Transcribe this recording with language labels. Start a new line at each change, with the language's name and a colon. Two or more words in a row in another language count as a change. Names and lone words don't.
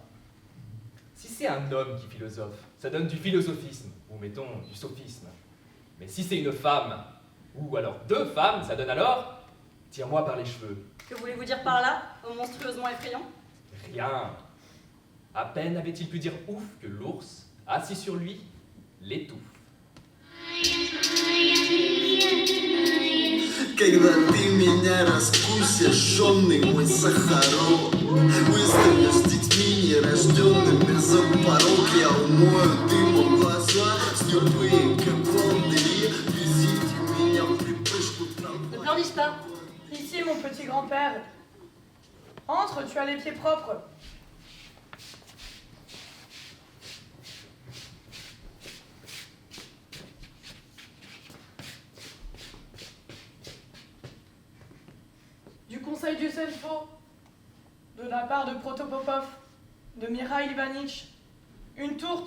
French: Si c'est un homme qui philosophe, ça donne du philosophisme, ou mettons du sophisme. Mais si c'est une femme, ou alors 2 femmes, ça donne alors tire-moi par les cheveux. Que voulez-vous dire par là, ô monstrueusement effrayant? Rien. À peine avait-il pu dire ouf que l'ours, assis sur lui, l'étouffe.
Russian: Когда ты меня раскусишь, жжёный мой Сахаров, выставишь с детьми нерожденными за порог, я умою дымом глаза, слепые как волдыри, везите меня в припрыжку
French: Ne
Russian: трамвай.
French: pleurniche pas. Ici, mon petit grand-père. Entre, tu as les pieds propres. Du conseil du Selfo, de la part de Protopopov, de Mikhail Ivanitch, une tourte.